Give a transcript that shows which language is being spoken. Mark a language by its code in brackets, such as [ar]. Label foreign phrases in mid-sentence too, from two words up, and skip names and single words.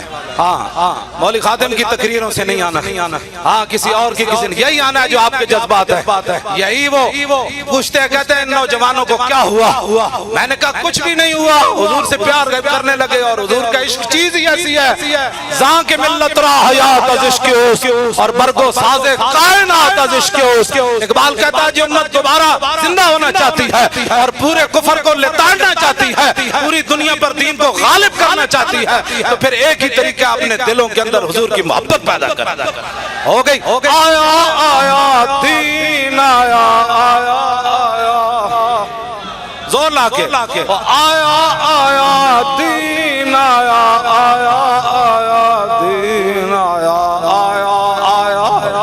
[ur] ہاں مولوی خادم کی تقریروں سے نہیں آنا، ہاں کسی اور کی کسی نہیں، یہی آنا ہے جو آپ کے جذبات ہیں۔ یہی وہ پوچھتے ہیں، کہتے ہیں نوجوانوں کو کیا ہوا؟ میں نے کہا کچھ بھی نہیں ہوا، حضور سے پیار کرنے لگے اور حضور کا عشق چیز ہی ایسی ہے، [fa] زاں کے ملت را حیات از عشق اوست [ur] اور [fa] برگو ساز کائنات از عشق اوست۔ [ur] اقبال کہتا ہے جو امت دوبارہ زندہ ہونا چاہتی ہے اور پورے کفر کو لتاڑنا چاہتی ہے، پوری دنیا پر دین کو غالب کرنا چاہتی ہے، تو پھر ایک ہی طریقہ اپنے دلوں کے اندر حضور کی محبت پیدا کرنا۔ ہو گئی آیا آیا دین آیا آیا آیا، زور لا کے آیا آیا دین آیا آیا آیا دین آیا آیا آیا۔